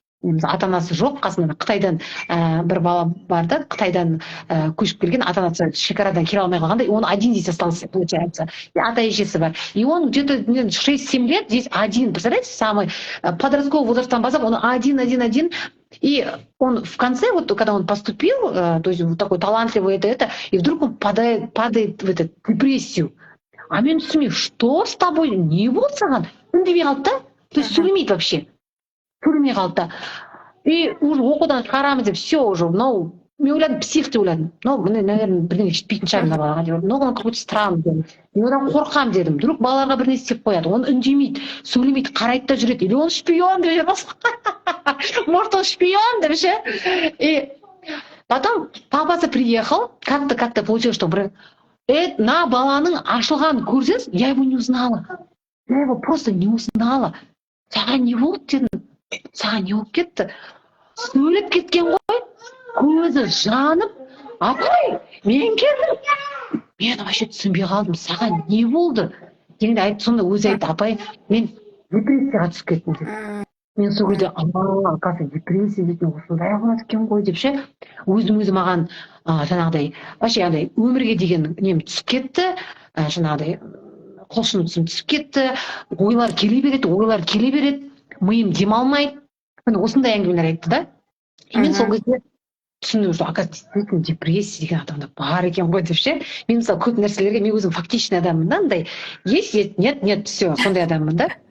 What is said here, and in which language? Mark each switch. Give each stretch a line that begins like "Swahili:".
Kazakh: Ата-анасы жоқ, қасында Қытайдан бір бала бар да, Қытайдан көшіп келген, ата-анасы шекарадан келе алмай қалғанда,
Russian: он один здесь остался, получается.
Kazakh: Ата-әжесі бар.
Russian: И он где-то 6-7 лет здесь один, представляете, самый подростковый возрастан базар, он один. И он в конце, вот когда он поступил, то есть вот такой талантливый это, и вдруг он падает в эту депрессию.
Kazakh: А мен түсінбеймін,
Russian: что с тобой,
Kazakh: не болды саған? Үндемей қалды да, то есть сөйлемейді вообще. Көрмей қалды. И уже оқудан шығарамыз деп,
Russian: все уже,
Kazakh: мынау, мен ойладым, псих деп ойладым. Мынау, наверное, бірдеңе жетпейтін шығар мына балаға деп.
Russian: Но он какой-то странный дедім.
Kazakh: Мен одан қорқам дедім. Вдруг балаларға бір нәрсе істеп қояды. Он үндемейді, сөйлемейді, қарайды да жүреді.
Russian: Или он шпион
Kazakh: деп жүрміз.
Russian: Может, он шпион
Kazakh: деп ше.
Russian: И потом папасы приехал, как-то получилось, что
Kazakh: на баланың ашылғанын көрсеңіз,
Russian: я его не узнала. Я его просто не узнала.
Kazakh: Саған не болды дедім. Саған не болып кетті? Сөйлеп кеткен ғой, көзі жанып, апай, мен келдім. Мен вообще түсінбей қалдым, саған не болды? енді айтты, сонда өзі айтты, апай, мен депрессияға түсіп кеттім деп. Мен сол кезде оказывается депрессия дейтін осындай болады екен ғой деп ше, өзім маған жаңағыдай вообще андай өмірге деген нем түсіп кетті, жаңағыдай құлшынысым түсіп кетті, ойлар келе береді, миым демалмайды. Міне осындай әңгімелер айтты да. И мен сол кезде түсіндім,
Russian: что оказывается действительно
Kazakh: депрессия деген адамда бар екен ғой деп ше. Мен мысалы көп нәрселерге, мен өзім фактичный адаммын да, андай
Russian: есть, нет, все,
Kazakh: сондай адаммын да.